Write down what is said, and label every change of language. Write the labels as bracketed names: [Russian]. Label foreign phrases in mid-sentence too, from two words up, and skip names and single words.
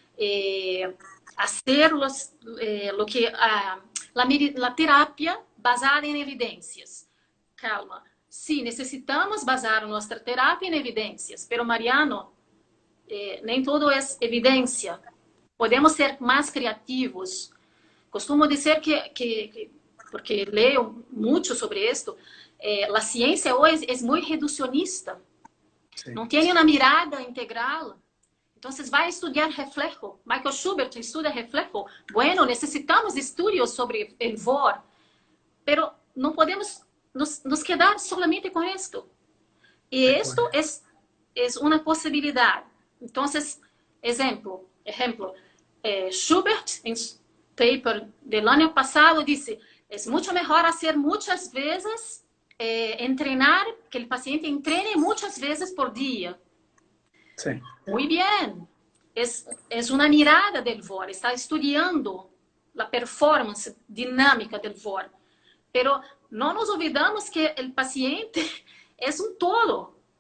[Spanish] Hacer lo que la terapia basada en evidencias. Calma. Sí, necesitamos basar nuestra terapia en evidencias, pero Mariano, [Portuguese] nem todo [Spanish] es evidencia. Podemos ser más creativos. [Portuguese] Costumo dizer porque [Spanish] leo mucho sobre esto, la ciencia hoy es muy reduccionista. Sí. [Portuguese] Não tem uma mirada integral. Então, vai estudar reflejo. Michael Schubert estuda reflejo. [Spanish] Bueno, [Portuguese] necessitamos de estudos sobre el VOR, pero não podemos nos [Spanish] quedar solamente [Portuguese] com isto. E isto é uma possibilidade. Então, exemplo, [Spanish] Schubert, em paper del año pasado, [Portuguese] disse: é muito melhor fazer muitas vezes, [Spanish] entrenar, que el paciente entrene muchas veces por día. Sí. Muy bien. Es una mirada del VOR. Está estudiando la performance dinámica del VOR. Pero no nos olvidamos que el paciente es un todo.